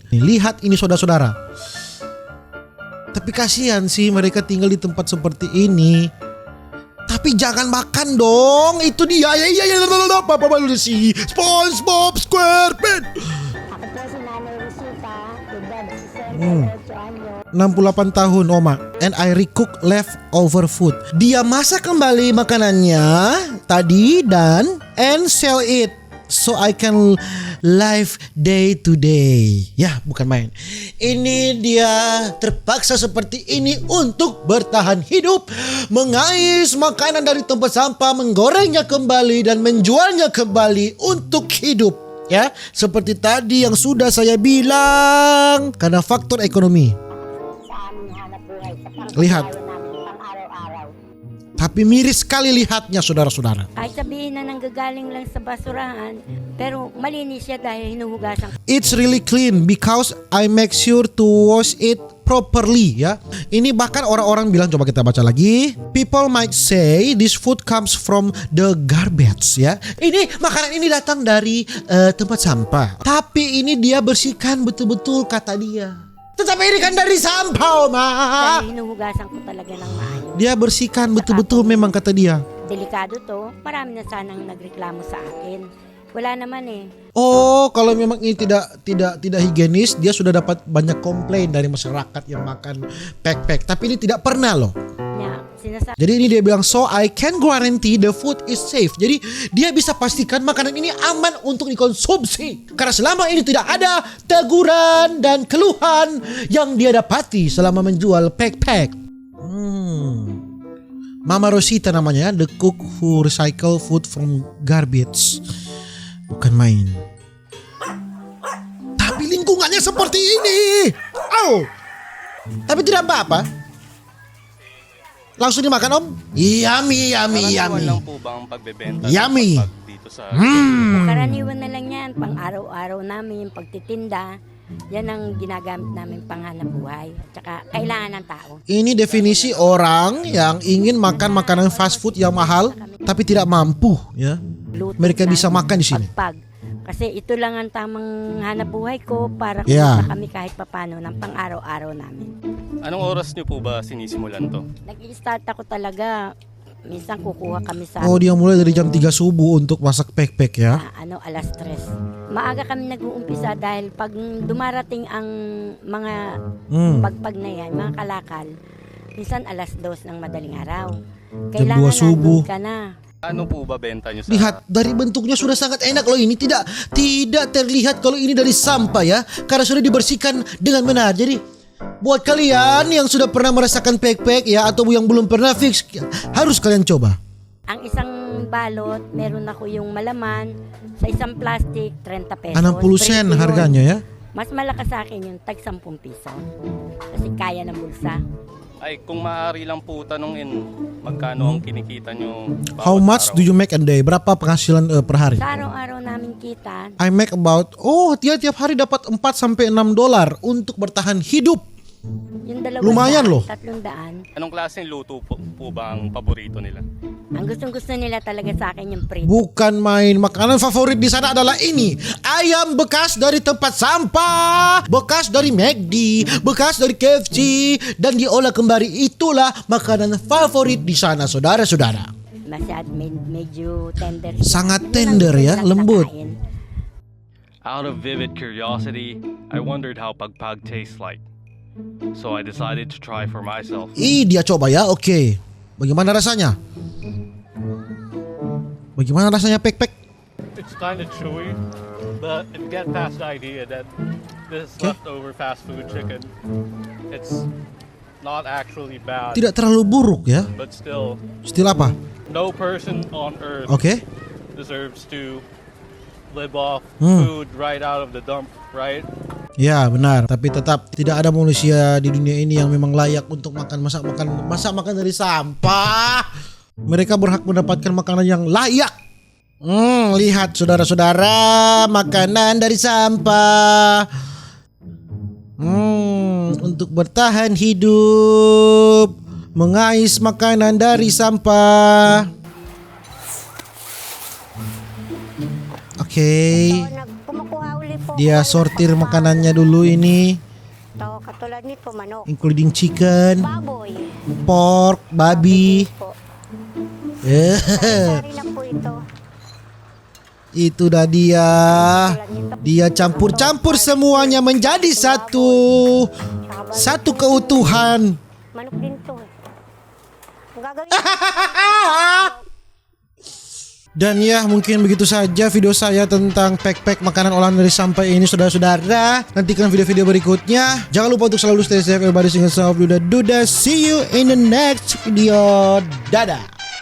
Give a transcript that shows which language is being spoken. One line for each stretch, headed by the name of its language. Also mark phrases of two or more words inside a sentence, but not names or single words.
Indonesian: Nih, lihat ini saudara-saudara. Tapi kasihan sih mereka tinggal di tempat seperti ini. Tapi jangan makan dong. Itu dia. Ya. Papa sih. SpongeBob SquarePants. 68 tahun Oma.
English: And I recook leftover food.
Indonesian: Dia masak kembali makanannya tadi
English: and sell it so I can live day to day.
Indonesian: Ya, bukan main. Ini dia terpaksa seperti ini untuk bertahan hidup, mengais makanan dari tempat sampah, menggorengnya kembali dan menjualnya kembali untuk hidup. Ya, seperti tadi yang sudah saya bilang, karena faktor ekonomi. Lihat. Tapi miris sekali lihatnya saudara-saudara.
Filipino: Ay sabihin na nanggagaling lang sa basurahan, pero malinis siya dahil hinuhugasan.
English: It's really clean because I make sure to wash it properly ya.
Indonesian: Ini bahkan orang-orang bilang, coba kita baca lagi.
English: People might say this food comes from the garbage ya.
Indonesian: Ini makanan ini datang dari tempat sampah. Tapi ini dia bersihkan betul-betul kata dia. Tetapi ini kan dari sampah, Oma.
Filipino: Dahil hinuhugasan ko talaga ng maayos.
Indonesian: Dia bersihkan betul-betul memang kata dia.
Filipino: Delikado to, marami na sanang nagreklamo sa akin. Wala naman eh.
Indonesian: Oh, kalau memang ini tidak higienis, dia sudah dapat banyak komplain dari masyarakat yang makan pek. Tapi ini tidak pernah loh.
Filipino: Ya, sinasabi.
Indonesian: Jadi ini dia bilang,
English: so I can guarantee the food is safe.
Indonesian: Jadi dia bisa pastikan makanan ini aman untuk dikonsumsi. Karena selama ini tidak ada teguran dan keluhan yang dia dapati selama menjual pek. Mama Rosita namanya,
English: the cook who recycle food from garbage.
Indonesian: Bukan main. Tapi lingkungannya seperti ini. Oh. Tapi tidak apa-apa. Langsung dimakan, Om. Yummy.
Filipino: Karaniwan lang po ba ang pagbebenta Yummy. dito sa Karaniwan na lang yan, pang araw-araw namin, pagtitinda. Yan ang ginagamit namin panghanap buhay. At saka kailangan ng tao.
Indonesian: Ini definisi orang yang ingin makan makanan
English: fast food
Indonesian: yang mahal tapi tidak mampu ya.
Filipino: Luto
Indonesian: Mereka
Filipino: na,
Indonesian: bisa makan di sini.
Filipino: pagpag. Kasi ito lang ang tamang hanap buhay ko para Yeah. kumita kami kahit papano ng pang-araw-araw namin. Anong oras niyo po ba sinisimulan to? Nag-i-start ako talaga. Minsan kukuha kami sa
Indonesian: Oh, dia mulai dari jam 3 subuh untuk masak pek ya.
Filipino: alas 3. Maaga kami nag-uumpisa dahil pag dumarating ang mga pagpag na yan, mga kalakal, minsan alas 2 ng madaling araw.
Indonesian: Jam 2 subuh.
Filipino: nandun ka na. Ano po ba benta niyo sa
Indonesian: Lihat dari bentuknya sudah sangat enak loh ini, tidak terlihat kalau ini dari sampah ya, karena sudah dibersihkan dengan benar. Jadi buat kalian yang sudah pernah merasakan pek ya atau yang belum pernah fix, harus kalian coba.
Filipino: Ang isang balot, meron ako yung malaman sa isang plastic, 30 pesos.
Indonesian: 60 sen
Filipino: Prito yun.
Indonesian: harganya ya.
Filipino: Mas malakas sa akin yung tag 10 piso. Kasi kaya ng bulsa. Ay, kung maaari lang po tanungin, magkano ang kinikita niyo bawat
English: How much
Filipino: araw?
English: do you make a day?
Indonesian: Berapa penghasilan per hari?
Filipino: Sa araw-araw namin kita,
English: I make about
Indonesian: tiap hari dapat 4 sampai 6 dolar untuk bertahan hidup.
Filipino: yung 200,
Indonesian: Lumayan, loh.
Filipino: 300. Anong klaseng luto po ba ang paborito nila? Ang gustong-gusto nila talaga sa akin yung prito.
Indonesian: Bukan main. Makanan favorit di sana adalah ini. Ayam bekas dari tempat sampah, bekas dari McD, bekas dari KFC, dan diolah kembali. Itulah makanan favorit di sana, saudara-saudara.
Filipino: medyo tender siya.
Indonesian: Sangat
Filipino: Yun ang
Indonesian: tender
Filipino: gusto
Indonesian: ya,
Filipino: nilang
Indonesian: lembut.
Filipino: kinakain.
English: Out of vivid curiosity, I wondered how pagpag tastes like. So I decided to try for myself.
Indonesian: Dia coba ya, oke. Bagaimana rasanya? Bagaimana rasanya pek-pek?
English: It's kind of chewy, but if you get past the idea that this is leftover fast food chicken, it's not actually bad,
Indonesian: Tidak terlalu buruk ya.
English: but still,
Indonesian: Still apa?
English: no person on earth
Indonesian: Oke.
English: deserves to live off Hmm. food right out of the dump, right?
Indonesian: Ya benar, tapi tetap tidak ada manusia di dunia ini yang memang layak untuk masak makan dari sampah. Mereka berhak mendapatkan makanan yang layak. Lihat saudara-saudara, makanan dari sampah. Untuk bertahan hidup, mengais makanan dari sampah. Oke.
Filipino: Kumukuha uli po.
Indonesian: Dia sortir makanannya dulu ini,
Filipino: Ito, katulad nito, manok.
English: including chicken,
Filipino: Baboy.
Indonesian: pork, babi.
Filipino: Po. Eh, Sari lang po ito.
Indonesian: itu dah dia.
Filipino: Tulad nito.
Indonesian: Dia campur-campur semuanya menjadi satu keutuhan.
Filipino: Manok din to. Ang gagawin
Indonesian: Dan ya mungkin begitu saja video saya tentang pek-pek makanan olahan dari sampah ini saudara-saudara. Nantikan video-video berikutnya. Jangan lupa untuk selalu
English: stay safe, everybody sing a soft duda. See you in the next video.
Indonesian: Dadah.